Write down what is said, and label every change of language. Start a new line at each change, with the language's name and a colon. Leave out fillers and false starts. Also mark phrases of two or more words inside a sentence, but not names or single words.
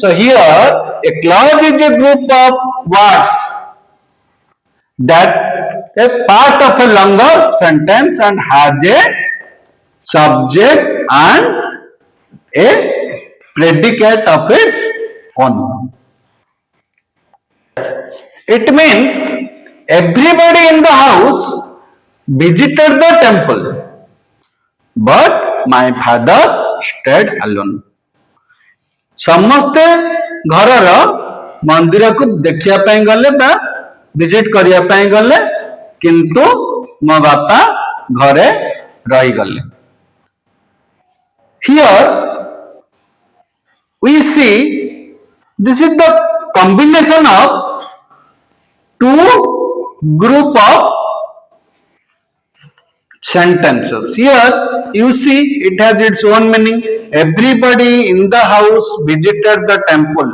English: So here a clause is a group of words that a part of a longer sentence and has a subject and a predicate of its own. It means everybody in the house visited the temple, but my father stayed alone.
Odia: ସମସ୍ତେ ଘରର ମନ୍ଦିରକୁ ଦେଖିବା ପାଇଁ ଗଲେ ବା ଭିଜିଟ କରିବା ପାଇଁ ଗଲେ, କିନ୍ତୁ ମୋ ବାପା ଘରେ ରହିଗଲେ.
English: Here we see this is the combination of two group of sentences. Here you see it has its own meaning. Everybody in the house visited the temple.